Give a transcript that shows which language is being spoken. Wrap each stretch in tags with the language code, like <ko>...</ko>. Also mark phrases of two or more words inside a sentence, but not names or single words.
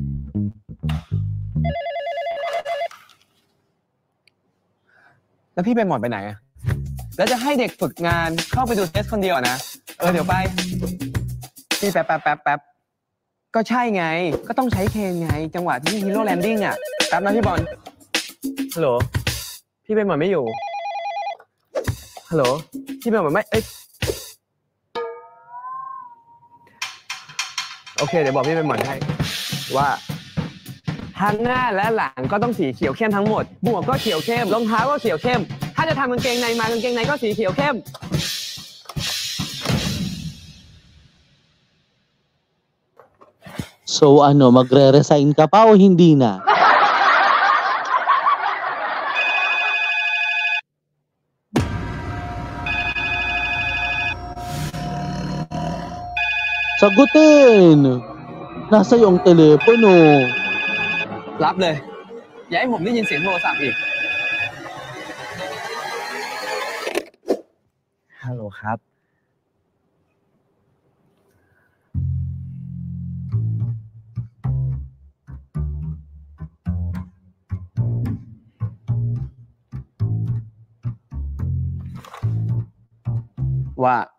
<th>แล้วพี่ไปหมดไปไหนอะแล้วจะให้เด็กฝึกงานเข้าไปดูเทสคนเดียวนะเดี๋ยวไปพี่แป๊บก็ใช่ไงก็ต้องใช้เคนไงจังหวะที่ฮีโร่แลนดิ้งอะแป๊บนะพี่บอลฮัลโหลพี่เป็นหมดไม่อยู่ฮัลโหลพี่เป็นหมดไม่ โอเคเดี๋ยวบอกพี่เป็นหมอนให้ว่าทั้งหน้าและหลังก็ต้องสีเขียวเข้มทั้งหมดหมวกก็เขียวเข้มรองเท้าก็เขียวเข้มถ้าจะทำกางเกงในมากางเกงในก็สีเขียวเข้ม</th> <tl>So ano, magre-resign ka pa o hindi na? Sagutin! Nasa iyo ang telepono.</tl> <th>รับเลยอย่าให้ผมได้ยินเสียงโทรศัพท์อีก ฮัลโหลครับ ว่า</th>